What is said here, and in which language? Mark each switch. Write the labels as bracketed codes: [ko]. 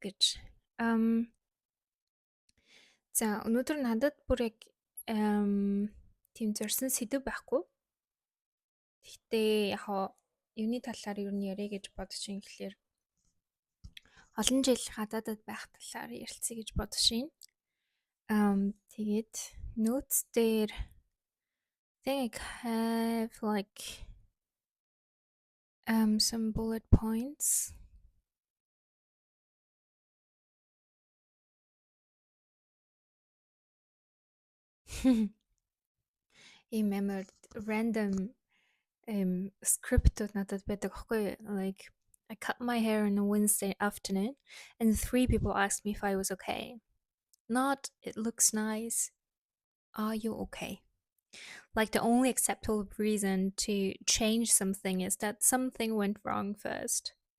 [mn] Гэж за өнөөдөр надад бүр яг тийм зорьсон сэдв байхгүй. Гэхдээ яг юуны талаар юу нь яриа гэж бодож ин гэхлээр олон жил гадаадад байх талаар ярилцъя гэж бодож байна. [en] Тэгээд notes дээр think I have like some bullet points. [mn] Ийм random script надад байдаг аахгүй. [en] Like I cut my hair on a Wednesday afternoon and 3 people asked me if I was okay. Not it looks nice. Are you okay? Like the only acceptable reason to change something is that something went wrong first.